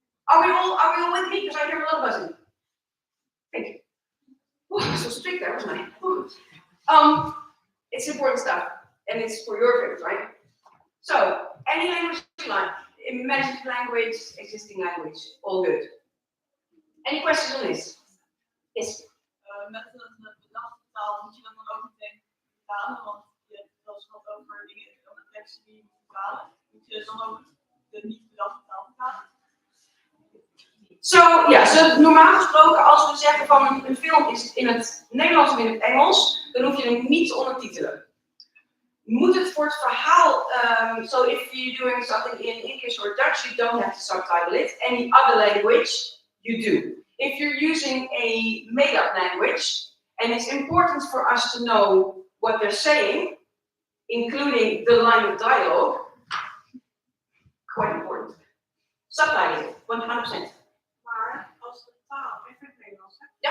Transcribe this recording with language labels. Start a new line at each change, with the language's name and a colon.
English: Are we all with me? Because I hear a lot of buzzing. Thank you. Ooh, I'm so strict there, wasn't I? It's important stuff, and it's for your favorites, right? So, any language you like, imagined language, existing language, all good. Any questions on this? Yes?
Dutch: Met een bedachte taal moet je dan ook meteen vertalen, want je hebt wel eens gehad over dingen, over teksten die je moet vertalen. Moet je dan ook de niet bedachte taal vertalen? So normaal gesproken, als we zeggen van een film is in het Nederlands of in het Engels, dan hoef je hem niet te ondertitelen. Moet het voor het verhaal,
English: so if you're doing something in English or Dutch, you don't have to subtitle it. Any other language, you do. If you're using a made-up language, and it's important for us to know what they're saying, including the line of dialogue, quite important. Subtitle it, 100%.
Dutch: Maar als de taal, even in het Nederlands, hè?